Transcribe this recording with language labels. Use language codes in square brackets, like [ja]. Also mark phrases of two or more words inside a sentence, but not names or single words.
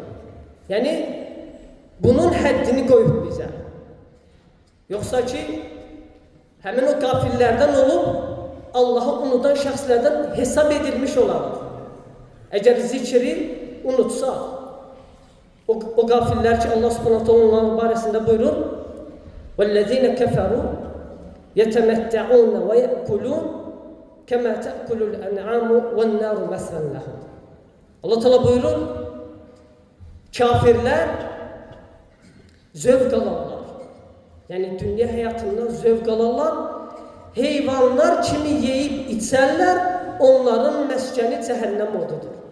[az] Yəni, bunun həddini qoyub bizə. Yoxsa ki, həmin o qafillərdən olub Allah'ı unudan şəxslərdən hesab edilmiş olaraq. Əgər zikri unutsaq, o qafillər ki Allah subhanahu onların barəsində buyurur: [ar] وَالَّذِينَ كَفَرُوا يَتَمَتَّعُونَ وَيَأْكُلُونَ كَمَا تَأْكُلُ الْأَنْعَامُ وَالنَّارُ مَثْوًى لَهُمْ. [az] Allah Teala buyurur, kafirlər zövq alarlar. Yəni dünya həyatından zövq alarlar. Heyvanlar kimi yeyib içərlər, onların məskəni cəhənnəm odudur.